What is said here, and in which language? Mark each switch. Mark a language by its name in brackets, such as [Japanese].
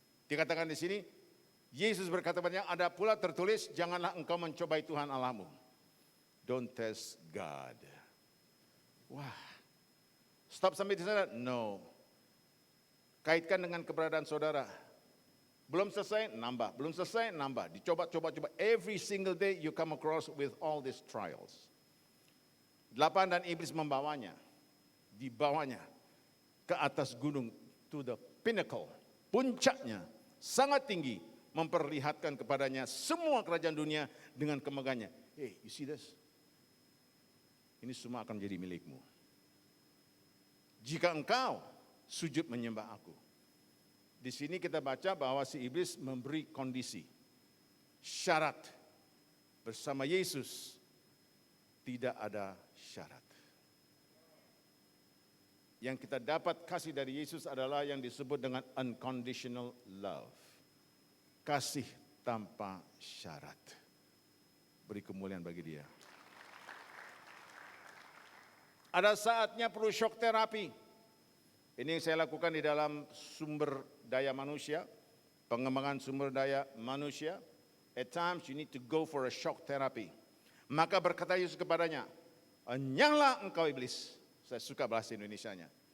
[Indonesian] Dikatakan di sini, Yesus berkata kepadanya, ada pula tertulis, janganlah engkau mencobai Tuhan Allahmu. [English] Don't test God. [Indonesian] Wah, stop sampai di sana? No. Kaitkan dengan keberadaan saudara. Belum selesai, nambah. Belum selesai, nambah. Dicoba. [English] Every single day you come across with all these trials. [Indonesian] 8 dan iblis membawanya. Dibawanya ke atas gunung. [English] To the pinnacle. [Indonesian] Puncaknya. Sangat tinggi. Memperlihatkan kepadanya semua kerajaan dunia dengan kemegahannya. [English] Hey, you see this? [Indonesian] Ini semua akan menjadi milikmu. Jika engkau sujud menyembah aku. Di sini kita baca bahwa si iblis memberi kondisi, syarat. Bersama Yesus tidak ada syarat. Yang kita dapat kasih dari Yesus adalah yang disebut dengan unconditional love. Kasih tanpa syarat. Beri kemuliaan bagi dia. Ada saatnya perlu shock terapi. Ini yang saya lakukan di dalam sumber daya manusia, pengembangan sumber daya manusia. [English] At times you need to go for a shock therapy. [Indonesian] Maka berkata Yesus kepadanya, enyahlah engkau iblis. Saya suka bahasa Indonesianya.